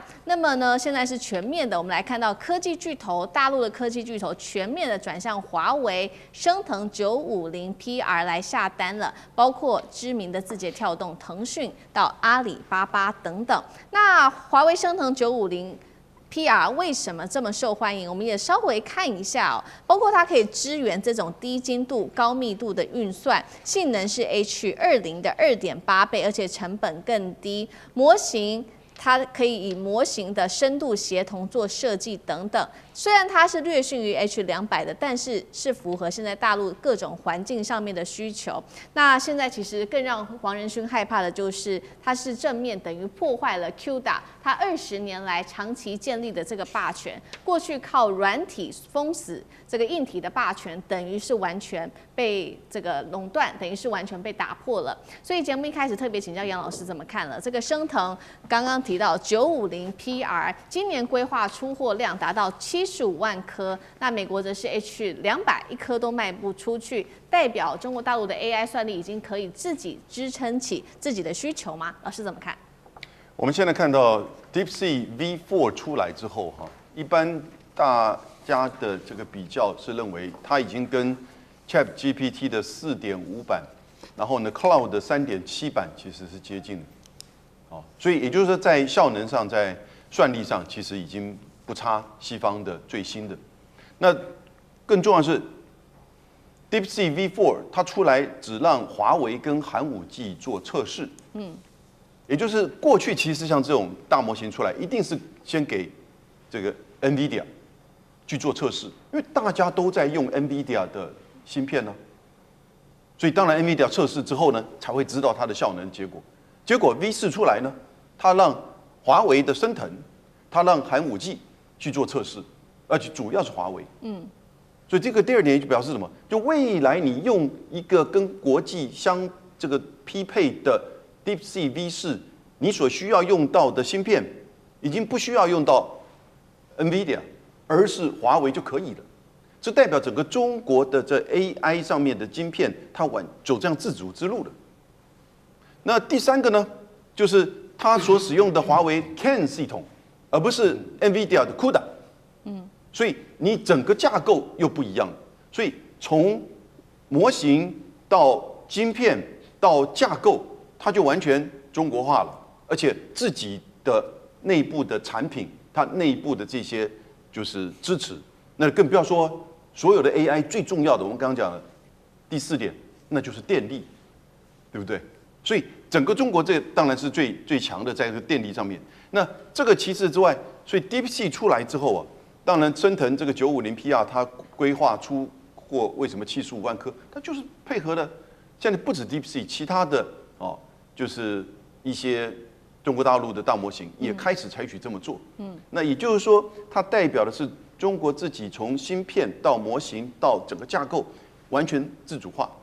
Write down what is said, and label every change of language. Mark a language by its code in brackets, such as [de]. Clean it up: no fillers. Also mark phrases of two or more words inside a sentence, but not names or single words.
[zh] 那麼呢，現在是全面的，我們來看到科技巨頭，大陸的科技巨頭全面的轉向華為昇騰950 PR 來下單了，包括知名的字節跳動、騰訊到阿里巴巴等等。那華為昇騰 950PR 為什麼這麼受歡迎？我們也稍微看一下哦，包括它可以支援這種低精度、高密度的運算，性能是 H20的2.8倍，而且成本更低。模型它可以以模型的深度協同做設計等等。雖然它是略遜於 H200的，但是是符合現在大陸各種環境上面的需求。那現在其實更讓黃仁勳害怕的就是，它是正面等於破壞了 QDA 它20年來長期建立的這個霸權。過去靠軟體封死這個硬體的霸權，等於是完全被這個壟斷，等於是完全被打破了。所以節目一開始特別請教楊老師怎麼看了這個昇騰，剛剛提到950 PR 今年規劃出貨量達到75萬顆，那美國則是 H200一顆都賣不出去，代表中國大陸的 AI 算力已經可以自己支撐起自己的需求嗎？老師怎麼看？我們現在看到 DeepSeek V4 出來之後，一般大家的這個比較是認為它已經跟 ChatGPT 的4.5版，然後呢 Cloud 的3.7版其實是接近的，所以也就是說在效能上，在算力上其實已經不差西方的最新的。那更重要的是 DeepSeek V4 它出來只讓華為跟寒武紀做測試，也就是過去其實像這種大模型出來，一定是先給這個 NVIDIA 去做測試，因為大家都在用 NVIDIA 的芯片呢，所以當然 NVIDIA 測試之後呢，才會知道它的效能結果。結果 V4 出來呢，它讓華為的昇騰，它讓寒武紀去做測試，而且主要是華為。所以這個第二點就表示什麼？就未來你用一個跟國際這個匹配的 DeepSeek V4，你所需要用到的芯片，已經不需要用到 NVIDIA， 而是華為就可以了。這代表整個中國的這 AI 上面的晶片，它走這樣自主之路了。那第三個呢，就是它所使用的華為 CAN 系統，而不是 NVIDIA 的 CUDA。所以你整個架構又不一樣，所以從模型到晶片到架構，它就完全中國化了，而且自己的內部的產品，它內部的這些就是支持，那更不要說所有的 AI 最重要的，我們剛剛講的第4點，那就是電力，對不對？所以整個中國這當然是最強的，在這個電力上面。那這個其次之外，所以 DeepSeek 出來之後啊。當然，昇騰這個950 PR 它規劃出貨為什麼75萬顆？它就是配合了現在不止 DeepSeek， 其他的就是一些中國大陸的大模型也開始採取這麼做。那也就是說，它代表的是中國自己從芯片到模型到整個架構完全自主化。